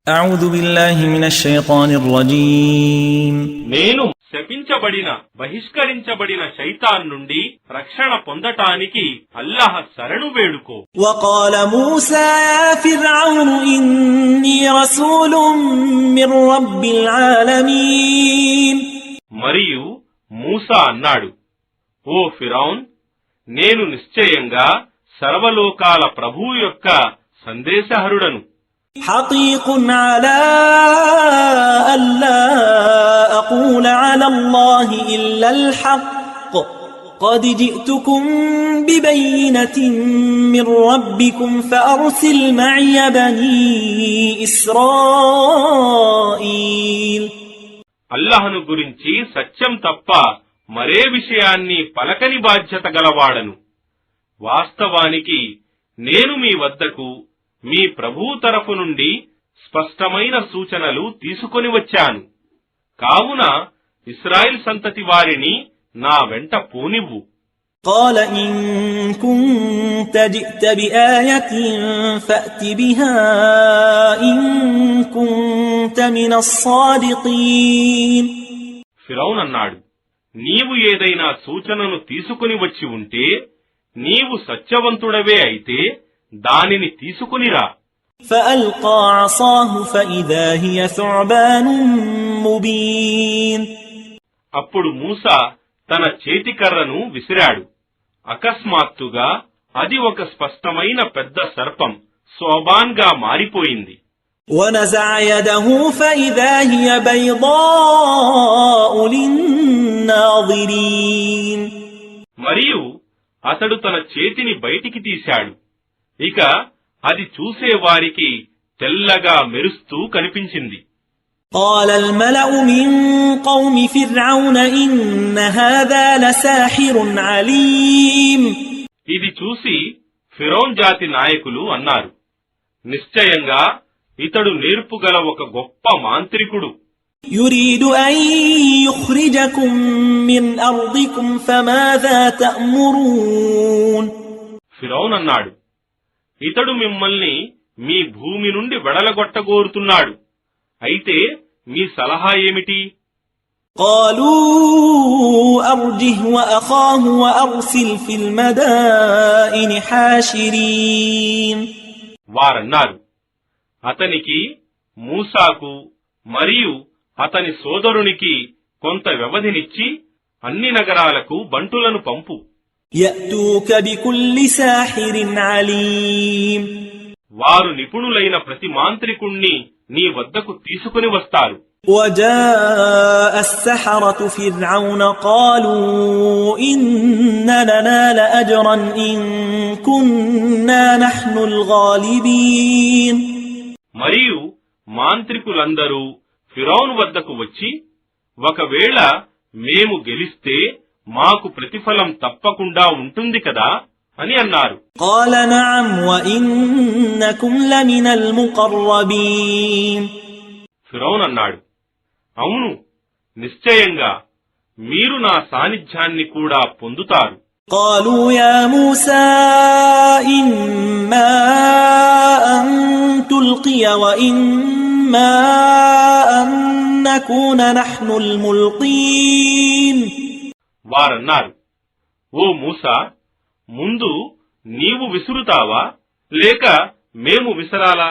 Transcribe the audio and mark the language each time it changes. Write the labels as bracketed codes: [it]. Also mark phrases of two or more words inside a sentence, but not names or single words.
[ar] أعوذ بالله من الشيطان الرجيم [te] నేను శపించబడిన బహిష్కరించబడిన శైతాన్ నుండి రక్షణ పొందటానికి అల్లాహ్ శరణు వేడుకో. [ar] وقال موسى يا فرعون إني رسول من رب العالمين [te] మరియు మూసా అన్నాడు, ఓ ఫిరౌన్, నేను నిశ్చయంగా సర్వలోకాల ప్రభువు యొక్క సందేశహరుడను. [ar] حقيق على ألا أقول على الله إلا الحق قد جئتكم ببينة من ربكم فأرسل معي بني إسرائيل. [te] అల్లాహ్ను గురించి సత్యం తప్ప మరే విషయాన్ని పలకని బాధ్యత గలవాడను. వాస్తవానికి నేను మీ వద్దకు మీ ప్రభువు తరఫు నుండి స్పష్టమైన సూచనలు తీసుకొని వచ్చాను. కావున ఇశ్రాయేల్ సంతతి వారిని నా వెంట పోనివ్వు. [ar] قال إن كنت جئت بآية فأت بها إن كنت من الصادقين. [te] ఫిరౌన్ అన్నాడు, నీవు ఏదైనా సూచనను తీసుకుని వచ్చి ఉంటే, నీవు సత్యవంతుడవే అయితే దానిని తీసుకునిరా. [ar] فألقى عصاه فإذا هي ثعبان مبين. [te] అప్పుడు మూసా తన చేతికర్రను విసిరాడు. అకస్మాత్తుగా అది ఒక స్పష్టమైన పెద్ద సర్పం సోబాన్గా మారిపోయింది. [ar] ونزع يده فإذا هي بيضاء للناظرين. [te] మరియు అతడు తన చేతిని బయటికి తీశాడు. ఇక అది చూసే వారికి తెల్లగా మెరుస్తూ కనిపించింది. [ar] قال الملأ من قوم فرعون إن هذا لساحر عليم. [te] ఇది చూసి ఫిరౌన్ జాతి నాయకులు అన్నారు, నిశ్చయంగా ఇతడు నేర్పుగల ఒక గొప్ప మాంత్రికుడు. [ar] يريد أن يخرجكم من أرضكم فماذا تأمرون. [te] ఫిరౌన్ అన్నాడు, ఇతడు మిమ్మల్ని మీ భూమి నుండి వెడలగొట్టగోరుతున్నాడు. అయితే మీ సలహా ఏమిటి? [ar] قالوا أرجه وأخاه وأرسل في المدائن حاشرين. [te] వారన్నారు, అతనికి, మూసాకు మరియు అతని సోదరునికి కొంత వ్యవధినిచ్చి అన్ని నగరాలకు బంటులను పంపు. [ar] يأتوك بكل ساحر عليم. [te] వారు నిపుణులైన ప్రతి మాంత్రికుణ్ణి నీ వద్దకు తీసుకుని వస్తారు. [ar] وجاء السحرة فرعون قالوا إن لنا لأجرا إن كنا نحن الغالبين. [te] మరియు మాంత్రికులందరూ ఫిరౌన్ వద్దకు వచ్చి, ఒకవేళ మేము గెలిస్తే మాకు ప్రతిఫలం తప్పకుండా ఉంటుంది కదా అని అన్నారు. [ar] قال نعم وإنكم لمن المقربين. [te] ఫిరౌన్ అన్నాడు, అవును, నిశ్చయంగా మీరు నా సాన్నిధ్యాన్ని కూడా పొందుతారు. [ar] قالوا يا موسى إما أن تلقي وإما أن نكون نحن الملقين. [te] వారన్నారు, ఓ మూసా, ముందు నీవు విసురుతావా లేక మేము విసరాలా?